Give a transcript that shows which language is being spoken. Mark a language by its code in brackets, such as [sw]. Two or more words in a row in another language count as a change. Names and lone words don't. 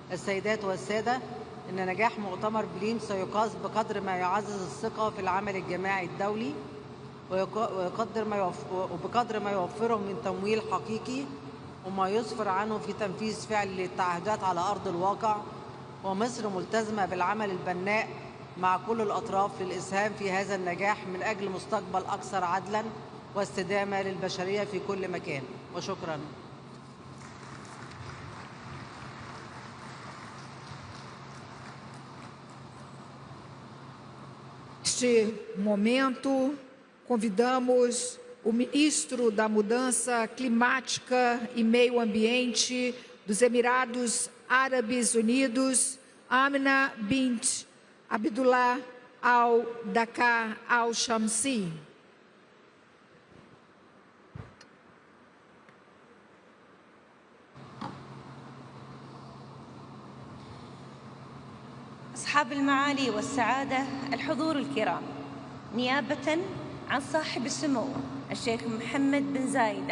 [ar] السيدات والسادة، إن نجاح مؤتمر بليم سيقاس بقدر ما يعزز الثقة في العمل الجماعي الدولي وبقدر ما يوفره من تمويل حقيقي وما يسفر عنه في تنفيذ فعلي للتعهدات على أرض الواقع. ومصر ملتزمة بالعمل البناء مع كل الأطراف للإسهام في هذا النجاح من أجل مستقبل أكثر عدلاً واستدامة للبشرية في كل مكان. وشكراً. [pt] Neste momento, convidamos o ministro da Mudança Climática e Meio Ambiente dos Emirados Árabes Unidos, Amina bint Abdullah al-Dakar al-Shamsi. [ar] أصحاب المعالي والسعادة، الحضور الكرام، نيابة عن صاحب السمو الشيخ محمد بن زايد